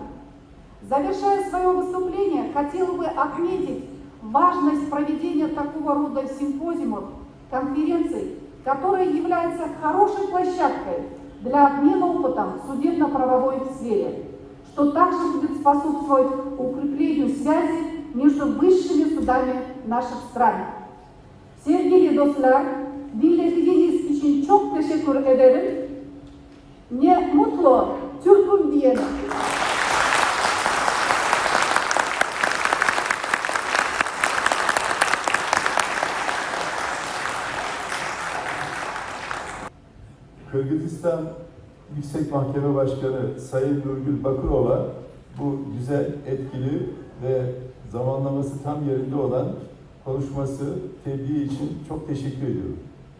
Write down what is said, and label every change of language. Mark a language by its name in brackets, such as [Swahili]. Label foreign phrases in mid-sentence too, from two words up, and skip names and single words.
[Russian] Завершая свое выступление, хотела бы отметить важность проведения такого рода симпозиумов, конференций, которая является хорошей площадкой для обмена опытом в судебно-правовой сфере, что также будет способствовать укреплению связи между высшими судами наших стран. [Turkish] Sevgili dostlar, dinlediğiniz için çok teşekkür ederim. Ne mutlu Türk'üm diyelim. Kırgızistan Yüksek Mahkeme Başkanı Sayın Nurgül Bakırova bu güzel, etkili ve zamanlaması tam yerinde olan konuşması, tebliği için çok teşekkür ediyorum.